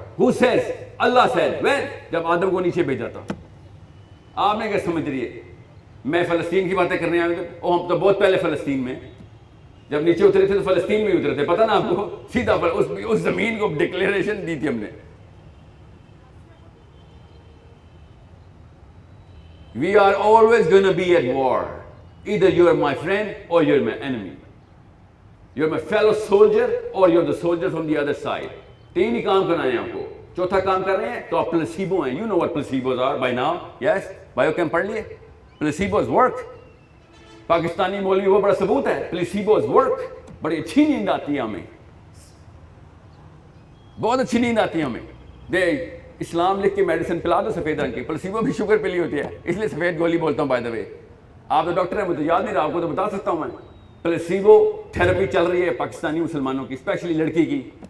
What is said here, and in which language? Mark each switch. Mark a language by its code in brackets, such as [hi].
[en] Who says? Allah says. When? [ur] جب آدم کو نیچے بھیجا تھا. آپ نے کیا سمجھ رہی ہے میں فلسطین کی باتیں کرنے آئے تھے؟ ہم تو بہت پہلے فلسطین میں, جب نیچے اترے تھے تو فلسطین میں اترے تھے. پتہ نا آپ کو, سیدھا اس زمین کو ڈکلیریشن دی تھی ہم نے. [en] We are always going to be at war. Either you are my friend or you are my enemy. You are my fellow soldier or you are the soldier from the other side. [ur] تین ہی کام کرنا ہے آپ کو. چوتھا کام کر رہے ہیں تو آپ پلسیبو ہیں. [en] You know what placebos are by now. Yes? Biochem [ur] پڑھ لیے. [en] Placebos work. [ur] پاکستانی مولوی وہ بڑا ثبوت ہے. [en] Placebos work. [ur] بڑی اچھی نیند آتی ہے ہمیں, بہت اچھی نیند آتی ہے ہمیں. دے اسلام لکھ کے میڈیسن پلا دو سفید رنگ کی, پلسیبو بھی شوگر پہ لی ہوتی ہے, اس لیے سفید گولی بولتا ہوں [en] By the way. [ur] آپ تو ڈاکٹر ہیں, مجھے یاد نہیں رہا, آپ کو تو بتا سکتا ہوں میں. پلسیبو تھراپی چل رہی ہے پاکستانی مسلمانوں کی, اسپیشلی لڑکی کی.